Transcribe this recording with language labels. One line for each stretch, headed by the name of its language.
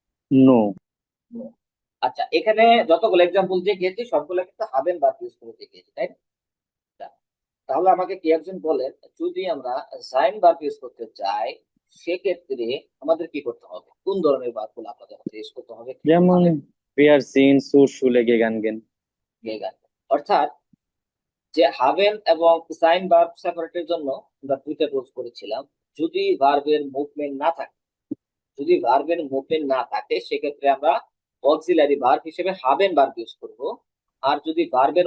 Bangla: No. আচ্ছা, এখানে যতগুলো এক্সাম্পল দিয়ে গিয়েছি সবগুলো কিন্তু হাবেন ভার্ব ইউজ করে দেখিয়েছি, তাই না? তাহলে আমাকে কি একজন বলেন, যদি আমরা সাইন ভার্ব ইউজ করতে চাই, সেক্ষেত্রে আমাদের কি করতে হবে? কোন ধরনের ভার্ব গুলো আপনাদের ইউজ করতে হবে?
German: যেমন wir sind zur Schule gegangen।
Bangla: অর্থাৎ যে হাবেন এবং সাইন ভার্ব সেপারেটের জন্য আমরা দুইটা রুলস করেছিলাম। যদি ভার্বের মুভমেন্ট না থাকে, যদি ভার্বের মুভমেন্ট না থাকে, সেক্ষেত্রে আমরা অক্সিলারি ভার্ব হিসেবে হাবেন ভার্ব ইউজ করব। আর যদি ভার্বের